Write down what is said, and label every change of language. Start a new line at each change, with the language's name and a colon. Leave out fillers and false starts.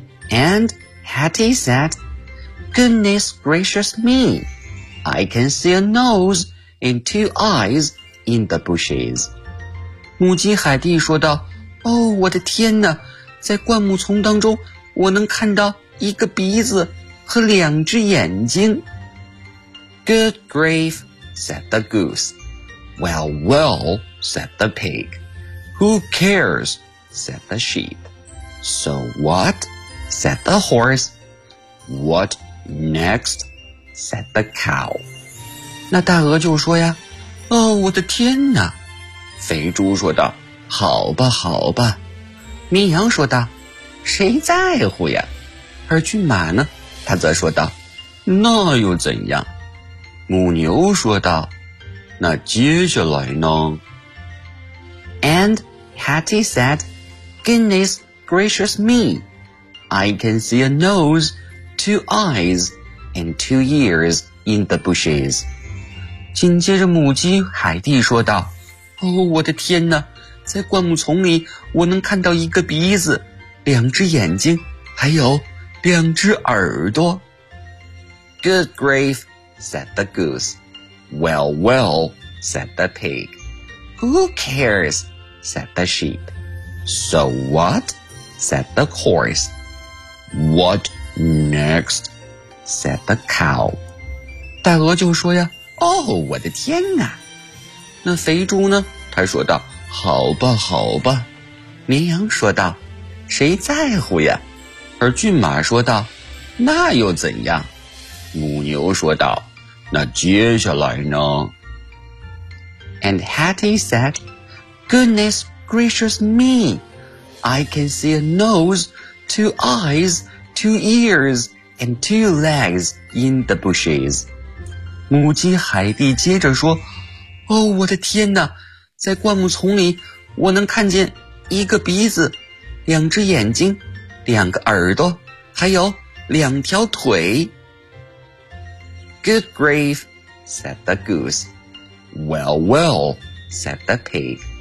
English: And Hatty said, Goodness gracious me, I can see a nose and two eyes in the bushes.
Chinese: 母鸡海蒂说道，哦，我的天哪，在灌木丛当中，我能看到一个鼻子和两只眼睛。
English: Good grief, said the goose. Well, well, said the pig. Who cares, said the sheep. So what, said the horse. What next, said the cow.
Chinese: 那大鹅就说呀，哦，我的天哪。肥猪说道，好吧好吧。绵羊说道，谁在乎呀。而骏马呢，他则说道，那又怎样。母牛说道，那接下来呢。
English: And Hattie said, Goodness gracious me, I can see a nose, two eyes, and two ears in the bushes.
Chinese: 紧接着母鸡海蒂说道，哦，我的天哪，在灌木丛里我能看到一个鼻子，两只眼睛，还有两只耳朵。
English: Good grief, said the goose. Well, well, said the pig. Who cares, said the sheep. So what, said the horse. What next, said the cow.
Chinese: 大鹅就说呀，哦，我的天哪。那肥猪呢，他说道，好吧好吧。绵羊说道，谁在乎呀。而骏马说道，那又怎样。母牛说道，那接下来呢。
English: And Hattie said, Goodness gracious me, I can see a nose, two eyes, two ears, and two legs in the bushes.
Chinese: 母鸡海蒂接着说，哦，我的天哪，在灌木丛里我能看见一个鼻子，两只眼睛，两个耳朵，还有两条腿。
English: Good grief, said the goose. Well, well, said the pig.